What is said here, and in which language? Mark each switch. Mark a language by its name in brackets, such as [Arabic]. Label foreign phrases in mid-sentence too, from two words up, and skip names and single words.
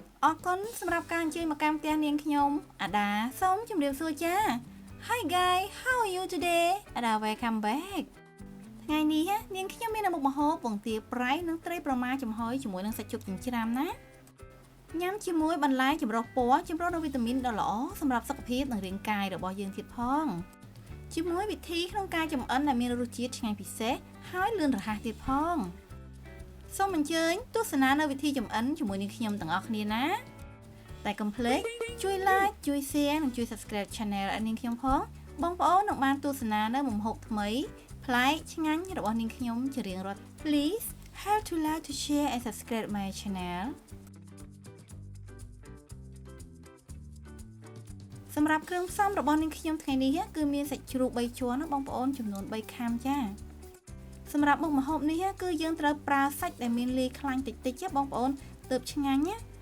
[Khmer] អរគុណសម្រាប់ការអញ្ជើញមកកាន់ផ្ទះនាងខ្ញុំអាដាសូមជម្រាបសួរចា [English] Hi guys how are you today [Khmer] អាដា [English] welcome back [Khmer] ថ្ងៃនេះនាងខ្ញុំមានមុខម្ហូបពងទាប្រៃនិងត្រីប្រម៉ាចំហុយជាមួយនឹងសាច់ជ្រូក ចិញ្ច្រាំណាញ៉ាំជាមួយបន្លែចម្រុះពណ៌ចម្រុះនូវវីតាមីនដ៏ល្អសម្រាប់សុខភាពនិងរាងកាយរបស់យើងទៀតផងជាមួយវិ ធីក្នុងការចម្អិនដែលមានរសជាតិឆ្ងាញ់ពិសេសហើយលឿនរហ័សទៀតផងសូមអញ្ជើញទស្សនានៅវិធីចម្អិនជាមួយនឹងខ្ញុំទាំងអស់គ្នាណាតែកុំភ្លេចជួយ like ជួយ share និងជួយ [English] subscribe channel [Khmer] ឲ្យនាងខ្ញុំផងបងប្អូននឹងបានទស្សនានៅមុខម្ហូបថ្មីប្លែកឆ្ងាញ់របស់នាងខ្ញុំជារៀងរាល់ [English] Please help to like to share and subscribe my channel [Khmer] សម្រាប់គ្រឿងផ្សំរបស់នាងខ្ញុំថ្ងៃនេះគឺមានសាច់ជ្រូក3ជាន់ណាបងប្អូនចំនួន3ខាំចាសម្រាប់មុខម្ហូបនេះគឺយើងត្រូវប្រើសាច់ដែលមានលាយខ្លាញ់តិចតិចបងប្អូនទើបឆ្ងាញ់ណា